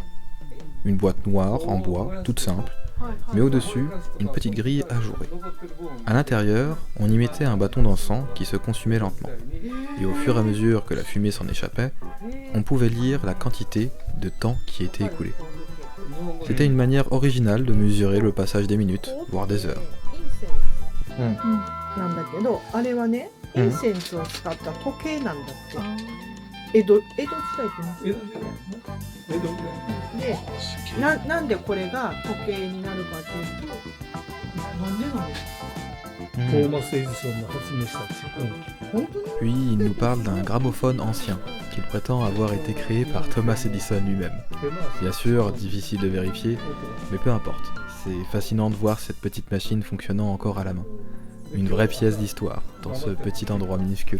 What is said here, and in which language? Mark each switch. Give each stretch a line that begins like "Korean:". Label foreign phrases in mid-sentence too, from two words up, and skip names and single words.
French: Une boîte noire en bois, toute simple, mais au-dessus, une petite grille ajourée. À l'intérieur, on y mettait un bâton d'encens qui se consumait lentement. Et au fur et à mesure que la fumée s'en échappait, on pouvait lire la quantité de temps qui était écoulé. C'était une manière originale de mesurer le passage des minutes, voire des heures.
Japanese: なんだけど、あれはね、インセンスを使った時計なんだって。江戸時代って言いますで、なんでこれが時計になるかというと、なんでなんですか？
French: Puis il nous parle d'un gramophone ancien, qu'il prétend avoir été créé par Thomas Edison lui-même. Bien sûr, difficile de vérifier, mais peu importe. C'est fascinant de voir cette petite machine fonctionnant encore à la main. Une vraie pièce d'histoire, dans ce petit endroit minuscule.